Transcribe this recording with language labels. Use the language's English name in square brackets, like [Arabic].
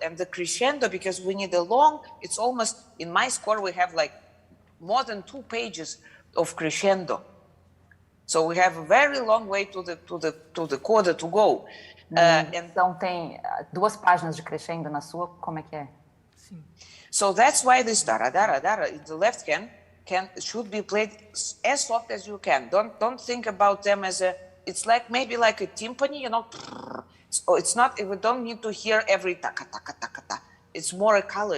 [English] And the crescendo, because we need a long, it's almost, in my score, we have like more than 2 pages of crescendo. So we have a very long way to the coda to go. [Portuguese] Então tem 2 páginas de crescendo na sua, como é que é? Sim. [English] So that's why this dara dara dara in the left hand should be played as soft as you can. Don't think about them as it's like maybe like a timpani, you know. So it's not. We don't need to hear every taka taka taka ta. It's more a color.